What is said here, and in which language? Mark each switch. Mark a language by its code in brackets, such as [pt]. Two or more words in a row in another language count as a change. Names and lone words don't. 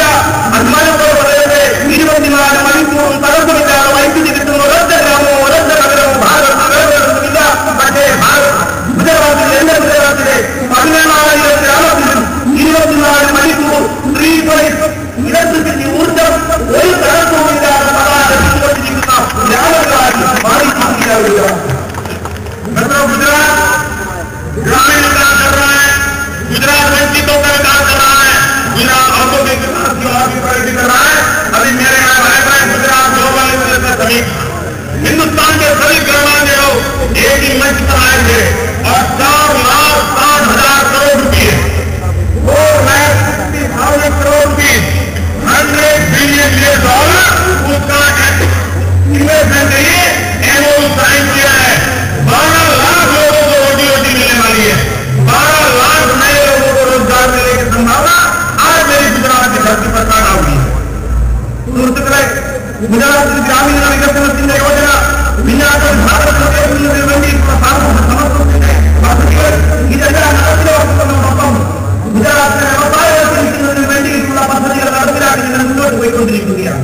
[ml] അഭിമാനത്തോടെ പറയട്ടെ, 24 മണിക്കൂറും തടസ്സമില്ലാതെ വൈദ്യുതി കിട്ടുന്ന ഒരൊറ്റ ഗ്രാമമോ ഒരൊറ്റ നഗരമോ ഭാരതത്തിൽ വേറെടുത്തില്ല. പക്ഷേ ഗുജറാത്തിൽ എന്റെ ഗുജറാത്തിലെ 17,000 ഗ്രാമത്തിലും 24 മണിക്കൂർ 3 ഫേസ് ഇലക്ട്രിസിറ്റി ഊർജം ഒരു തടസ്സവുമില്ലാതെ ലഭിച്ചുകൊണ്ടിരിക്കുന്ന ഗ്രാമങ്ങളായി മാറിയിരിക്കുകയാണ്. [hi] गुजरात ग्रामीण विकास कर रहा है, गुजरात वंचितों का विकास कर रहा है, गुजरात औद्योगिक विकास की और भी प्रगति कर रहा है। अभी मेरे यहाँ आएगा गुजरात ग्लोबल इन्वेस्टर समिट, हिंदुस्तान के सभी गणमान्य लोग एक ही मंच पर आएंगे और 4,60,000 करोड़ रुपये 4,60,000 करोड़ रुपये $100 बिलियन उसका इन्वेस्टमेंट के लिए [en] MOU sign [hi] किया है। 12 लाख लोगों को रोटी मिलने वाली है, 12 लाख नए लोगों को रोजगार मिलने की संभावना आज मेरी गुजरात की धरती पर पैदा हुई है। [ml] സുഹൃത്തുക്കളെ, ഗുജറാത്തിൽ ഗ്രാമീണ വികസനത്തിന്റെ യോജന വിന്യാസ ഭാരതത്തിന് വേണ്ടിയിട്ടുള്ള സാമൂഹ്യ സമത്വത്തിന്റെ പദ്ധതികൾ ഇതെല്ലാം നടപ്പിലാക്കുന്നതോടൊപ്പം ഗുജറാത്തിനെ വ്യവസായവൽക്കരിക്കുന്നതിന് വേണ്ടിയിട്ടുള്ള പദ്ധതികൾ നടപ്പിലാക്കി മുന്നോട്ട് പോയിക്കൊണ്ടിരിക്കുകയാണ്.